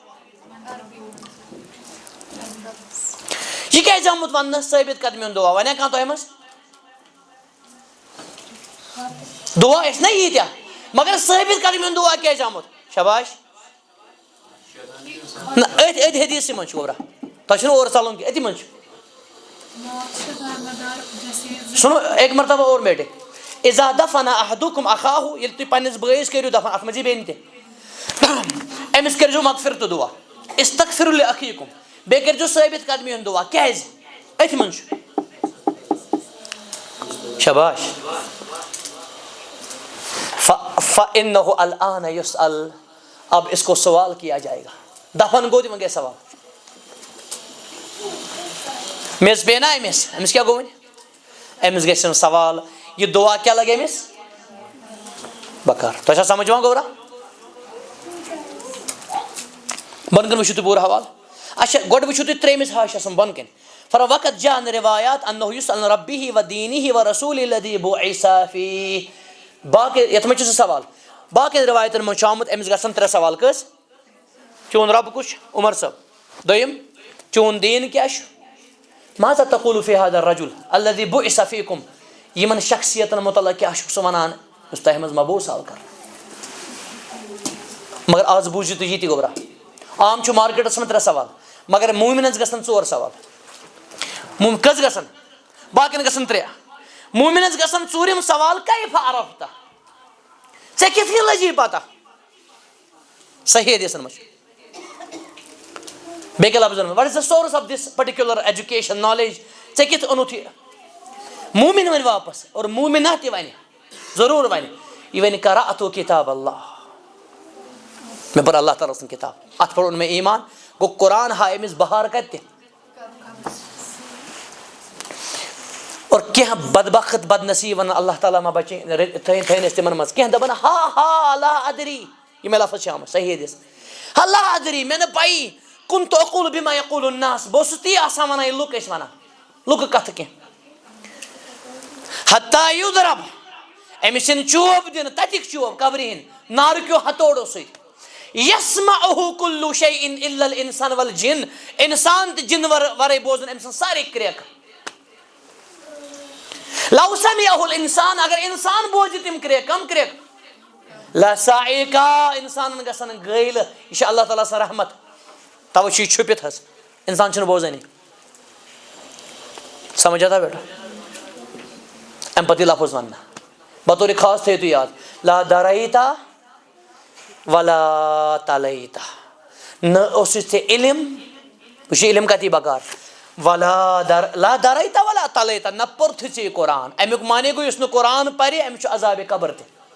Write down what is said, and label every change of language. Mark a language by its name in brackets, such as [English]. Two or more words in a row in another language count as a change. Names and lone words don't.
[Kashmiri] یہ کیٛازِ آمُت وننہٕ ثٲبت قدمی ہُنٛد دعا وَنیا کانٛہہ تۄہہِ منٛز دعا ٲسۍ نا ییٖتیاہ مگر ثٲبت قدمی ہُنٛد دعا کیٛازِ آمُت شاباش نہ أتھۍ حدیٖثسٕے منٛز چھُ گوٚبرا تۄہہِ چھُنہٕ اورٕ ژَلُن کینٛہہ أتھی منٛز چھُ [Urdu] سُنو ایک مرتبہ اور بیٹے [Arabic] اذا دفن احدکم اخاہُ [Kashmiri] ییٚلہِ تُہۍ پننِس بٲیِس کٔرِو دفن اتھ منٛز یی بیٚنہِ تہِ أمِس کٔرۍزیو مغفرتُک دعا [Arabic] استغفروا لأخیکم [Kashmiri] بیٚیہِ کٔرۍزیو ثٲبت قدمی ہُنٛد دعا کیٛازِ أتھۍ منٛز چھُ شاباش [Arabic] فإنہ الآن یسأل [Urdu] اب اس کو سوال کیا جائے گا [Kashmiri] دفن گوٚو تہِ وۄنۍ گٔے سوال میٚژ پیٚیہِ نا أمِس کیٛاہ گوٚو وۄنۍ أمِس گژھِ سوال یہِ دعا کیٛاہ لگہِ أمِس بکار تۄہہِ چھا سمجھ یِوان گوٚبرا بۄنہٕ کَنہِ وٕچھِو تُہۍ پوٗرٕ حوالہٕ اچھا گۄڈٕ وٕچھِو تُہۍ ترٛیٚیمِس حاشیَس منٛز بۄنہٕ کَنہِ [Arabic] فروقت جاء عن روایات انه يسأل عن ربه ودينه ورسوله الذي بعث فيه [Kashmiri] باقٕے یَتھ منٛز چھُ سُہ سوال باقٕیَن روایتن منٛز چھُ آمُت أمِس گژھن 3 سوال کٔژ چون رب کُس چھُ عمر صٲب دوٚیِم چون دیٖن کیٛاہ چھُ [Arabic] ماذا تقول في هذا الرجل الذي بعث فيكم [Kashmiri] یِمن شخصیتن متعلق کیٛاہ چھُکھ سُہ وَنان یُس تۄہہِ منٛز مبعوٗث آو کرنہٕ مگر آز بوٗزِو تُہۍ یہِ تہِ گوٚبرا عام چھُ مارکیٹس منٛز 3 سوال مگر مومنس گژھن 4 سوال کٔژ گژھن باقین گژھن 3 مومنس گژھن 4م سوال [Arabic] کیف عرفت [Kashmiri] ژےٚ کِتھ کٔنۍ لٔجی پتہ صحیح حدیثن منٛز چھُ بیٚیہِ لفظن منٛز [English] what is the source of this particular education knowledge [Kashmiri] ژےٚ کِتھ اوٚنُتھ یہِ موٗمِن وَنہِ واپس اور موٗمِنہ تہِ وَنہِ ضروٗر وَنہِ یہِ وَنہِ [Arabic] قرأتُ کِتاب اللہ [Kashmiri] مےٚ پٔر اللہ تعالیٰ سٕنٛز کِتاب اَتھ پٮ۪ٹھ اوٚن مےٚ ایٖمان گوٚو قرآن ہاو أمِس بہار کَتہِ اور کینٛہہ بدبخت بد نصیٖب وَنان اللہ تعالیٰ ما بچٲیِن تھٲیِن أسۍ تِمن منٛز کینٛہہ دَپان ہا [Arabic] لا ادری [Kashmiri] یہِ مےٚ لفظ چھِ آمٕژ صحیح حدیث [Arabic] لا ادری [Kashmiri] مےٚ نہٕ پَیی [Arabic] كنت اقول بما يقول الناس [Kashmiri] بہٕ اوسُس تی آسان وَنان یہِ لُکھ ٲسۍ وَنان لُکہٕ کَتھٕ کینٛہہ [Arabic] حتى يضرب [Kashmiri] أمِس چھِنہٕ چوب دِنہٕ تَتِکۍ چوب قبرِ ہِنٛدۍ نارٕ کیو ہتھوڑو سۭتۍ [Arabic] يسمعه كل شيء إلا الإنسان والجن [Kashmiri] اِنسان تہٕ جِن ورٲے بوزن أمۍ سٕنٛز سارے کرٛیکہٕ [Arabic] لو سمعه الإنسان [Kashmiri] اگر اِنسان بوزِ تِم کرٛیکہٕ کم کرٛیکہٕ لصعقا اِنسانن گژھن گٲلہٕ یہِ چھِ اللہ تعالیٰ سٕنٛز رحمت توے چھُ یہِ چھُپِتھ حظ اِنسان چھُنہٕ بوزٲنی [Urdu] سمجھ آتا بیٹا [Kashmiri] اَمہِ پتہٕ یہِ لفظ وننہٕ بطورِ خاص تھٲیِو تُہۍ یاد [Arabic] لا دَرایتا ولا تلیتا [Kashmiri] نہ اوسُے ژےٚ علم وٕچھ علم کَتی بکار [Arabic] لا دَرایتا ولا تلیتا [Kashmiri] نہ پوٚرتھٕے ژےٚ یہِ قرآن امیُک معنے گوٚو یُس نہٕ قرآن پرِ أمِس چھُ عذابِ قبر تہِ